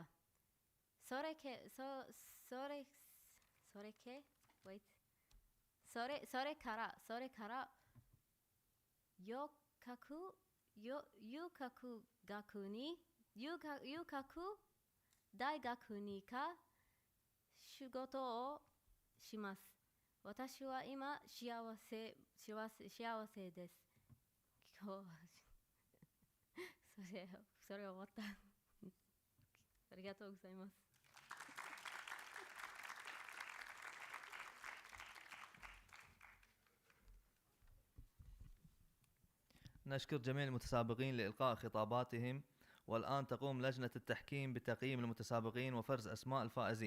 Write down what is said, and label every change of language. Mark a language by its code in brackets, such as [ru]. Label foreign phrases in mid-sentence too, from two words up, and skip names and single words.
[ja] それから遊郭大学に仕事をします。私は今幸せです。今日それ終わった。ありがとうございます。 [ar] نشكر جميع المتسابقين لإلقاء خطاباتهم، والآن تقوم لجنة التحكيم بتقييم المتسابقين وفرز أسماء الفائزين.